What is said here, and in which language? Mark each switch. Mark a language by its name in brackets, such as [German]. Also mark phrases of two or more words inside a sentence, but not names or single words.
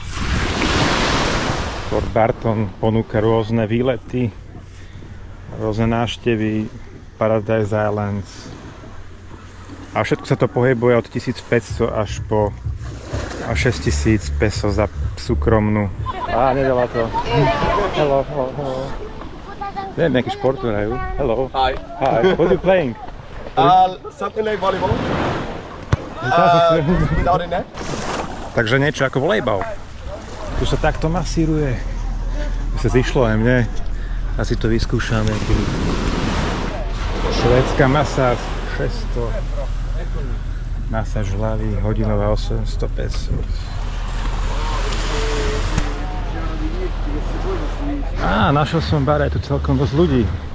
[Slovak] Port Barton ponúka rôzne výlety, rôzne návštevy, Paradise Islands. A všetko sa to pohybuje od 1500 až po 6000 pesos za súkromnú. Nedala to. [English] Hello, hello, hello. [Slovak] Neviem, nejaký šport tu hrajú. [English] Hello. Hi. Hi. What are you playing? Something like volleyball. Without a net. [Slovak] Takže niečo ako volejbal. Tu sa takto masíruje. To sa zišlo aj mne. Asi to vyskúšame. Švédska masáž 600. Masáž hlavy hodinová 800 pesos. Našiel som bar, je tu celkom dosť ľudí.